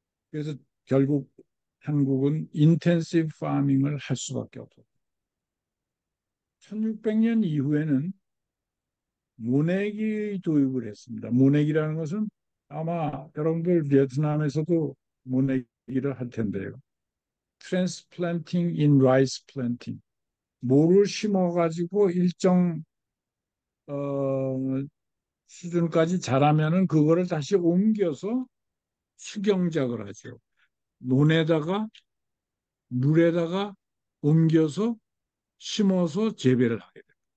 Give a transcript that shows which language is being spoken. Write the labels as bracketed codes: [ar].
[ko] 그래서 결국 한국은 인텐시브 파밍을 할 수밖에 없어. 1600년 이후에는 모내기 도입을 했습니다. 모내기라는 것은 아마 여러분들 베트남에서도 모내기를 할 텐데요. [en] Transplanting in rice planting. [ko] 모를 심어가지고 일정 수준까지 자라면은 그거를 다시 옮겨서 수경작을 하죠. 논에다가 물에다가 옮겨서 심어서 재배를 하게 돼요.